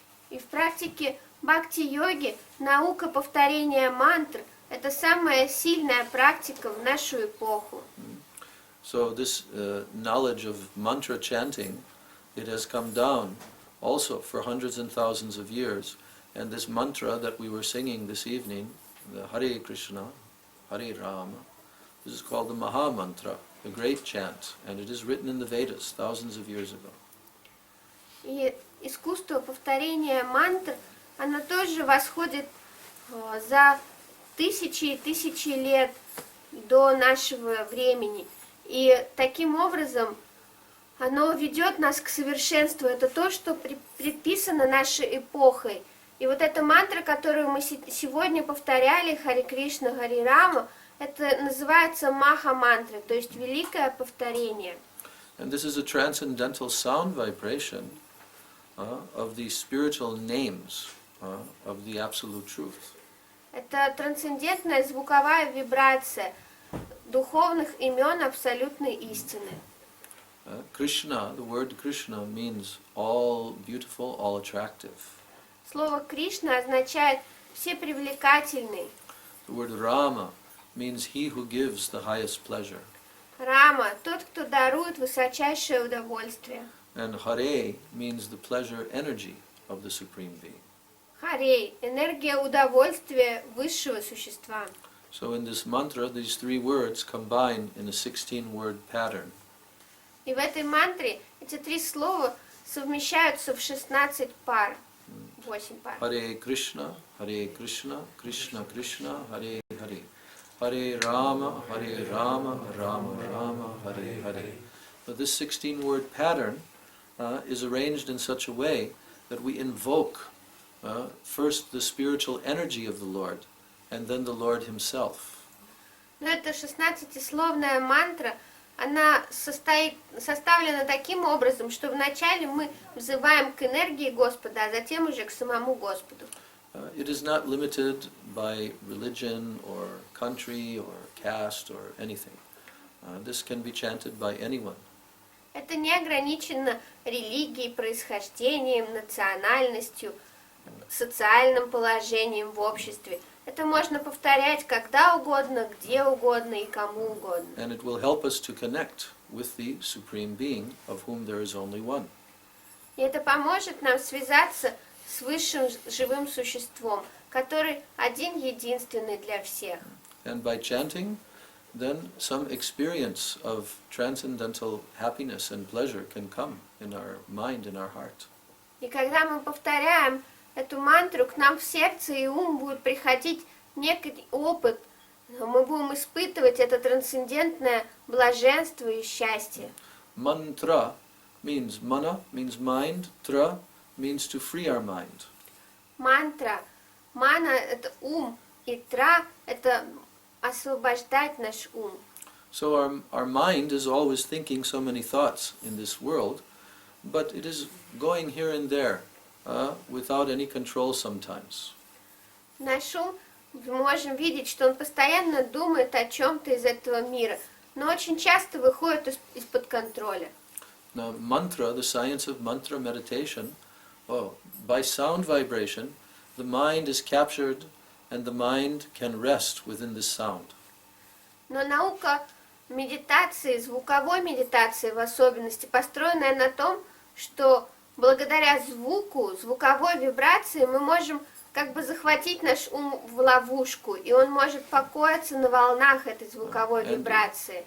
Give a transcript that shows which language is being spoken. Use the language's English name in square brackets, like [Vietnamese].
[Russian] И в практике бхакти-йоги наука повторения мантр – это самая сильная практика в нашу эпоху. [English] So this knowledge of mantra chanting, it has come down also for hundreds and thousands of years. And this mantra that we were singing this evening, the Hare Krishna, Hare Rama, this is called the Maha Mantra, the great chant, and it is written in the Vedas thousands of years ago. [Russian] И искусство повторения мантр, оно тоже восходит за тысячи и тысячи лет до нашего времени. И таким образом оно ведет нас к совершенству. Это то, что предписано нашей эпохой. И вот эта мантра, которую мы сегодня повторяли, Харе Кришна, Харе Рама, это называется Маха-мантра, то есть великое повторение. [English] And this is a transcendental sound vibration of the spiritual names of the Absolute Truth. [Russian] Это трансцендентная звуковая вибрация духовных имен абсолютной истины. [English] Krishna, the word Krishna means all beautiful, all attractive. [Russian] Слово Кришна означает всепривлекательный. [English] The word Rama means he who gives the highest pleasure. [Russian] Рама – тот, кто дарует высочайшее удовольствие. [English] And Hare means the pleasure energy of the Supreme Being. [Russian] Харей – энергия удовольствия высшего существа. [English] So in this mantra, these three words combine in a 16-word pattern. [Russian] И в этой мантре эти три слова совмещаются в 16 пар, 8 пар. [Sanskrit] Hare Krishna, Krishna Krishna, Hare Hare. Hare Rama, Rama Rama, Hare Hare. [English] But this 16-word pattern is arranged in such a way that we invoke first the spiritual energy of the Lord, and then the Lord Himself. [Russian] Но эта 16-словная мантра, она составлена таким образом, что вначале мы взываем к энергии Господа, а затем уже к самому Господу. [English] It is not limited by religion or country or caste or anything. This can be chanted by anyone. [Russian] Это не ограничено религией, происхождением, национальностью, социальным положением в обществе. Это можно повторять когда угодно, где угодно и кому угодно. [English] And it will help us to connect with the Supreme Being, of whom there is only one. [Russian] И это поможет нам связаться с высшим живым существом, который один единственный для всех. [English] And by chanting, then some experience of transcendental happiness and pleasure can come in our mind, in our heart. [Russian] И когда мы повторяем эту мантру, к нам в сердце и ум будет приходить некий опыт, мы будем испытывать это трансцендентное блаженство и счастье. [English] Mantra means mana, means mind, tra means to free our mind. [Russian] Мантра, мана – это ум, и тра – это освобождать наш ум. [English] So our mind is always thinking so many thoughts in this world, but it is going here and there without any control sometimes. [Russian] Наш ум, мы можем видеть, что он постоянно думает о чем-то из этого мира, но очень часто выходит из-под контроля. [English] Now mantra, the science of mantra meditation, by sound vibration, the mind is captured and the mind can rest within this sound. [Russian] Но наука медитации, звуковой медитации в особенности, построенная на том, что благодаря звуку, звуковой вибрации мы можем как бы захватить наш ум в ловушку, и он может покоиться на волнах этой звуковой вибрации.